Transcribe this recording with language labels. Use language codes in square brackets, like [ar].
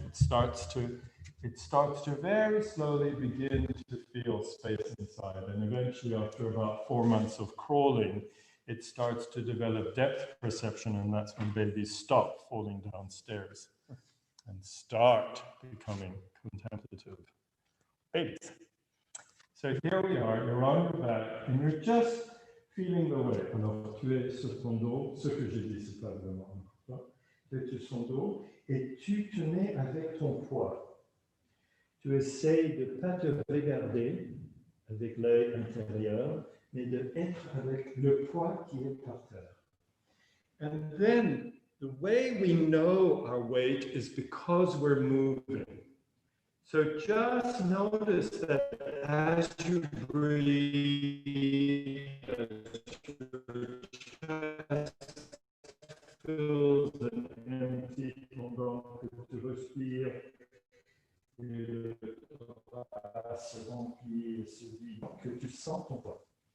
[en] It starts to very slowly begin to feel space inside, and eventually, after about 4 months of crawling, it starts to develop depth perception, and that's when babies stop falling downstairs and start becoming contemplative babies. So here we are, you're on your back, and you're just feeling the weight. [fr] Alors, tu es sur ton dos, ce que j'ai dit, c'est pas vraiment important. Tu es sur ton dos et tu te mets avec ton poids. Tu essayes de ne pas te regarder avec l'œil intérieur, mais d'être avec le poids qui est par terre. [en] And then the way we know our weight is because we're moving. So just notice that as you breathe, your chest fills and empty [fr] pendant que tu respires, et le thorax se remplit et se vide, que tu sens ton poids.